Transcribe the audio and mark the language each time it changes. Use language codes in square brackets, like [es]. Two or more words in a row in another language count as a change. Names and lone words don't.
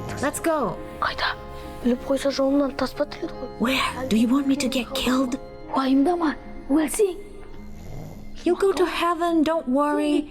[en] Let's go. [kk] Қайда? Өліп қойса жолымнан таспа тіреді ғой. [en] Where? Do you want me to get killed? [kk] Уайымдама, өлсең. [en] You'll go to heaven, don't worry.